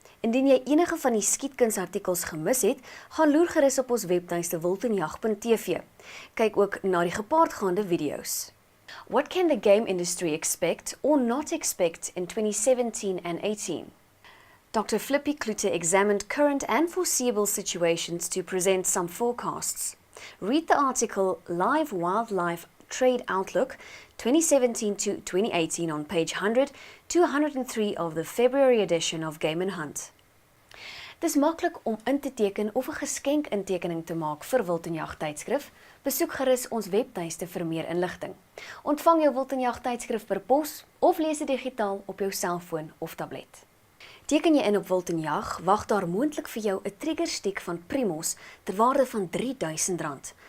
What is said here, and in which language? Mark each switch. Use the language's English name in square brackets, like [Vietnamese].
[Afrikaans] Indien jy enige van die skietkunsartikels gemis het, gaan loer gerus op ons webtuiste WILD&WONNERLIK. Kyk ook na die gepaardgaande video's. [English] What can the game industry expect or not expect in 2017 and 18? Dr. Flippy Klute examined current and foreseeable situations to present some forecasts. Read the article Live Wildlife Trade Outlook 2017 to 2018 on page 100 to 103 of the February edition of Game & Hunt. [Afrikaans] Dis maklik om in te teken of 'n geskenk intekening te maak vir Wild&Jag tydskrif. Besoek gerus ons webtuiste vir meer inligting. Ontvang jou Wild&Jag tydskrif per pos of lees dit digitaal op jou selfoon of tablet. Teken jy in op Wild&Jag, wag daar moontlik vir jou 'n triggerstick van Primos ter waarde van R3000.